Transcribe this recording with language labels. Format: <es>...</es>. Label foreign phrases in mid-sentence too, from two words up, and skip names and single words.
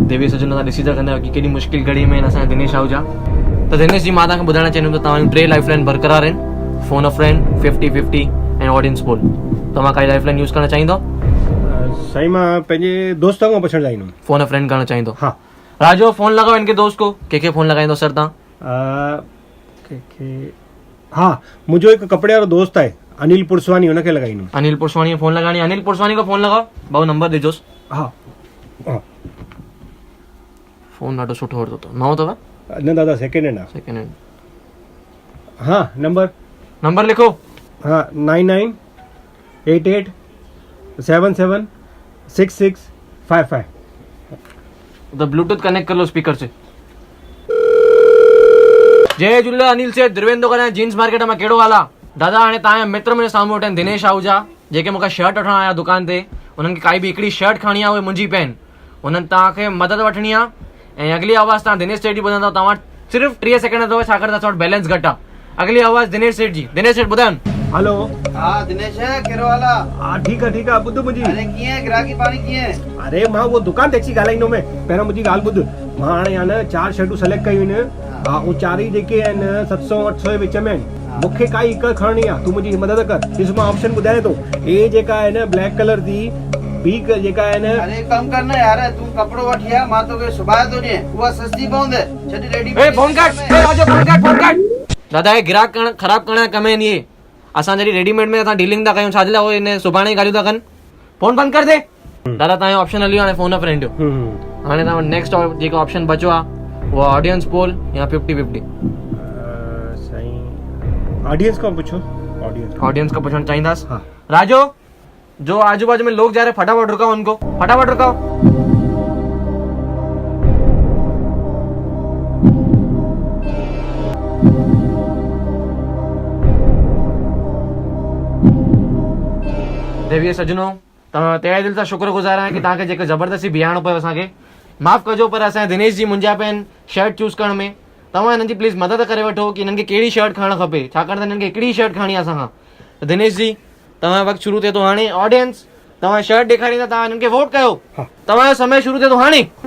<sd>देवी सजन तव्हां ॾिसी सघंदा आहियो की केॾी मुश्किल घड़ी में आहिनि असांजा दिनेश आहूजा त दिनेश जी मां तव्हांखे ॿुधाइणु चाहींदुमि त तव्हांजूं 3</sd> <en>life line</en> <sd>बरक़रार आहिनि</sd> <en>phone a friend</en> <sd>50-50 ऐं</sd> <en>audience poll</en> <sd>तव्हां काई</sd> <en>life line</en> <sd>यूज़ करणु चाहींदो साईं मां पंहिंजे दोस्त खां पुछणु चाहींदुमि</sd> <en>phone a friend</en> <sd>करणु चाहींदो हा</sd> <hi>राजो फोन लगाओ इनके दोस्त को</hi> <sd>कंहिंखे फोन लॻाईंदो सर तव्हां हा मुंहिंजो हिकु कपिड़े वारो दोस्त आहे अनिल पुरसवानी हुनखे लॻाईंदुमि</sd> <hi>अनिल पुरसवानी फोन लगानी अनिल पुरसवानी को फोन लगाओ</hi> <sd>भाऊ नंबर ॾिजोसि हा हा फोन ॾाढो सुठो वरितो अथव नओं अथव न दादा</sd> <en>second hand</en> <sd>आहे</sd> <en>second hand</en> <sd>हा नंबर लिखो हाँ 9988776655</sd> <hi>तो ब्लूटूथ कनेक्ट कर लो स्पीकर से जय झूलेलाल अनिल से द्रवेंद्र करें</hi> <sd>जींस मार्केट में कहिड़ो हाल आहे दादा हाणे तव्हांजा मित्र मुंहिंजे साम्हूं वेठा आहिनि दिनेश आहूजा जेके मूंखे शर्ट वठणु आया दुकान ते उन्हनि खे काई बि हिकिड़ी शर्ट खणी आहे उहे मुंहिंजी पइनि उन्हनि तव्हांखे मदद वठणी आहे ऐं अगली आवाज़ तव्हां दिनेश सेठ जी ॿुधंदव तव्हां सिर्फ़ु 30 सेकेंड अथव छाकाणि त असां वटि बैलेंस घटि आहे अगली आवाज़ दिनेश सेठ जी दिनेश सेठ ॿुधायो हेलो हा दिनेश कहिड़ो हाल आहे हा ठीकु आहे ॿुध मुंहिंजी अरे कीअं ग्राहकी पाणी कीअं अरे मां उहो दुकान ते अची ॻाल्हाईंदो में पहिरियों मुंहिंजी ॻाल्हि ॿुध मां हाणे आहे न 4 शर्टूं सेलेक्ट कयूं आहिनि हा उहे 4 ई जेके आहिनि 700-800 जे विच में आहिनि मूंखे काई हिकु खणणी आहे तूं मुंहिंजी मदद कर ॾिस मां ऑप्शन ॿुधायां थो ए जेका आहे न</sd> <en>black color</en> <sd>जी बी जेका आहे न अरे कम कर न यार तू कपड़ो वठी आ मां तोखे सुभाए थो ॾियां उहा सस्ती पवंदे छॾी रेडी ए फोन कट दादा हे ग्राहक ख़राब करण जा कम आहिनि इहे असां जॾहिं रेडीमेड में असां डीलिंग था कयूं छाजे लाइ उहे हिन सुभाणे ई ॻाल्हियूं था कनि फोन बंदि कर दे दादा तव्हांजो ऑप्शन हली हाणे</sd> <en>phone a friend</en> <sd>जो हाणे तव्हां नेक्स्ट जेको ऑप्शन बचो आहे उहा</sd> <en>audience poll</en> <sd>या 50-50 साईं</sd> <en>audience</en> <sd>पुछो</sd> <hi>ऑडियंस का पूछना चाहिए</hi> <sd>हाँ।</sd> <hi>राजो जो आजू बाजू में लोग जा रहे फटाफट रुकाओ उनको फटाफट रुकाओ देवीय सजनों तहे दिल से शुक्रगुजार है कि</hi> <sd>तव्हांखे जेके ज़बरदस्ती बिहारणो पियो असांखे माफ़ कजो पर असांजे दिनेश जी मुंझा पिया</sd> <en>shirt choose</en> <sd>करण में तव्हां हिननि जी प्लीज़ मदद करे वठो कि हिननि खे कहिड़ी शर्ट खणणु खपे छाकाणि त हिननि खे हिकिड़ी शर्ट खणी आहे असां खां दिनेश जी तव्हां वक़्तु शुरू थिए थो हाणे ऑडियंस तव्हां शर्ट ॾेखारींदा तव्हां हिननि खे वोट कयो तव्हांजो समय शुरू थिए थो हाणे</sd>